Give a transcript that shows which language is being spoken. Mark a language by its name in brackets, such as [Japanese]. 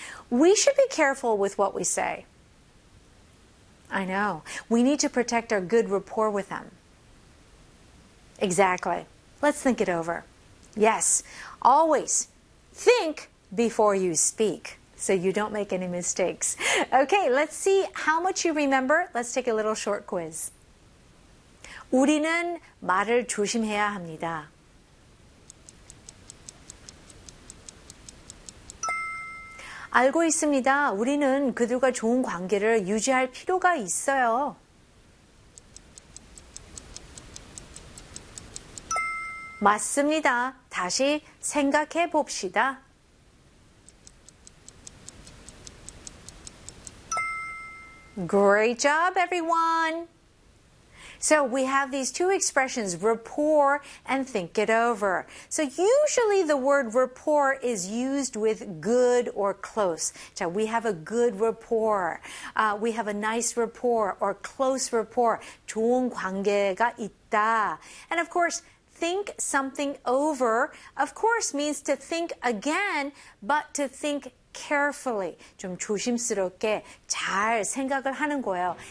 [English] We should be careful with what we say. I know. We need to protect our good rapport with them. Exactly. Let's think it over. Yes, always think before you speak so you don't make any mistakes. Okay, let's see how much you remember. Let's take a little short quiz. [Korean] 우리는 말을 조심해야 합니다. 알고 있습니다. 우리는 그들과 좋은 관계를 유지할 필요가 있어요. 맞습니다. 다시 생각해 봅시다. [English] 'Great job, everyone! So we have these two expressions, rapport and think it over. So usually the word rapport is used with good or close. So we have a good rapport. We have a nice rapport or close rapport. [Korean] 좋은 관계가 있다. [English] And of course, think something over, of course, means to think again, but to think carefully. [Korean] 좀 조심스럽게 잘 생각을 하는 거예요.